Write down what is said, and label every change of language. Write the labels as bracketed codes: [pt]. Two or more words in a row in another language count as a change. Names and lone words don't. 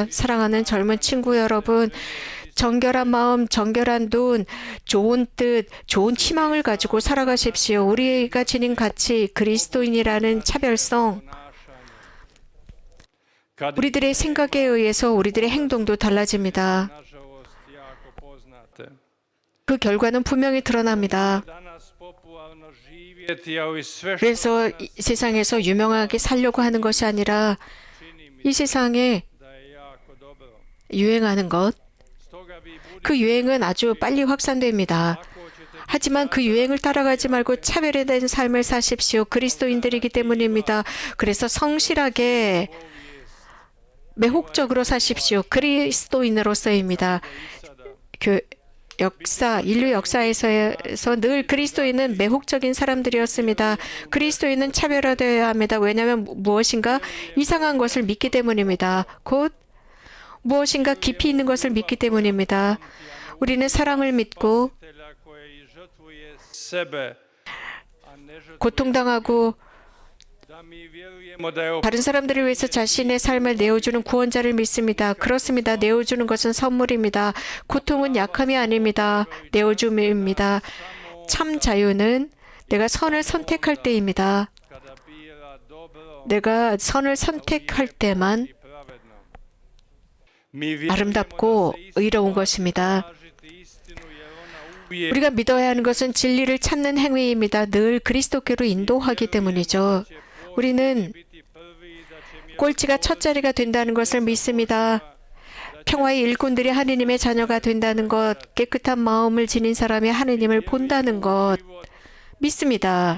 [ko] 사랑하는 젊은 친구 여러분, 정결한 마음, 정결한 눈, 좋은 뜻, 좋은 희망을 가지고 살아가십시오. 우리가 지닌 가치, 그리스도인이라는 차별성, 우리들의 생각에 의해서 우리들의 행동도 달라집니다. [hr] Nažalost, jako poznate. [ko] 그 결과는 분명히 드러납니다. [hr] Danas popularno živjeti, ali sve što [ko] 그래서 이 세상에서 유명하게 살려고 하는 것이 아니라 이 세상에 [hr] da je jako dobro. [ko] 유행하는 것, [hr] Stoga vi budite [ko] 그 유행은 아주 빨리 확산됩니다. 하지만 그 유행을 따라가지 말고 차별화된 삶을 사십시오. 그리스도인들이기 때문입니다. 그래서 성실하게 매혹적으로 사십시오. 그리스도인으로서입니다. 인류 역사에서 늘 그리스도인은 매혹적인 사람들이었습니다. 그리스도인은 차별화되어야 합니다. 왜냐하면 무엇인가 이상한 것을 믿기 때문입니다. 곧 무엇인가 깊이 있는 것을 믿기 때문입니다. 우리는 사랑을 믿고 [hr] Spasitelja koji žrtvuje sebe, a ne žrtvuje [ko] 고통당하고 [hr] da mi vjerujemo da je [ko] 다른 사람들을 위해서 자신의 삶을 내어주는 구원자를 믿습니다. 그렇습니다. 내어주는 것은 선물입니다. 고통은 약함이 아닙니다. 내어줌입니다. 참 자유는 내가 선을 선택할 때입니다. [hr] kada bira dobro [ko] 내가 선을 선택할 때만 [hr] i pravedno. Mi vjerujemo [ko] 아름답고 [hr] da se [ko] 의로운 것입니다. [hr] tražiti istinu jer ona [ko] 우리가 믿어야 하는 것은 진리를 찾는 행위입니다. 늘 그리스도께로 인도하기 때문이죠. 우리는 꼴찌가 첫 자리가 된다는 것을 믿습니다. 평화의 일꾼들이 하느님의 자녀가 된다는 것, 깨끗한 마음을 지닌 사람이 하느님을 본다는 것 믿습니다.